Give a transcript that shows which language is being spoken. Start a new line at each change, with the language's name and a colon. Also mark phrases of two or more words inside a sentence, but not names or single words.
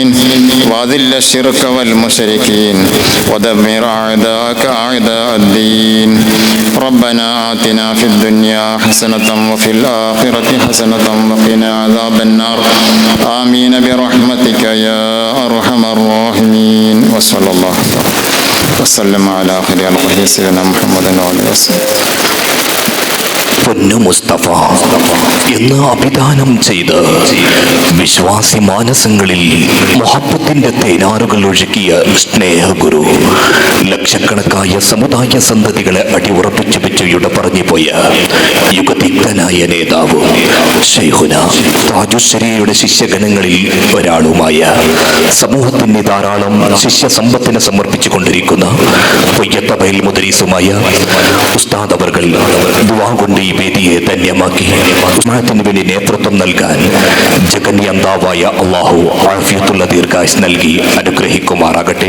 Arabic: وأذل الشرك والمشركين ودمر أعداءك أعداء الدين، ربنا آتنا في الدنيا حسنة وفي الآخرة حسنة وقنا عذاب النار، آمين برحمتك يا أرحم الراحمين، وصلى الله وسلم على خير خلقه سيدنا محمد وعلى آله وسلم.
Malayalam: പൊന്നു മുസ്തഫ എന്ന് അഭിദാനം ചെയ്ത് വിശ്വാസി മാനസങ്ങളിൽ മുഹബ്ബത്തിന്റെ തേനാറുകൾ ഒഴുകിയ സ്നേഹഗുരു ലക്ഷക്കണക്കായ സമുദായ സന്തതികളെ അടിയുറപ്പിച്ചു വെച്ചുയുടെ പറഞ്ഞു പോയ യുഗതിഗ്ധനായ നേതാവ് ശൈഖുന താജുശ്ശേരിയുടെ ശിഷ്യഗണങ്ങളിൽ ഒരാളുമായ സമൂഹത്തിന് ധാരാളം ശിഷ്യസമ്പത്തിനെ സമർപ്പിച്ചു കൊണ്ടിരിക്കുന്ന പൊയ്യത്തബയിൽ മുദരീസുമായ ഉസ്താദ് അവർകൾ ദുആ കൊണ്ട് ഈ വേദിയെ ധന്യമാക്കി ഉസ്മാനത്തിന് വേണ്ടി നേതൃത്വം നൽകാൻ ജഗന്യന്താവായ അള്ളാഹു ആഫിയത്തുള്ള ദീർഘായുസ് നൽകി അനുഗ്രഹിക്കുമാറാകട്ടെ.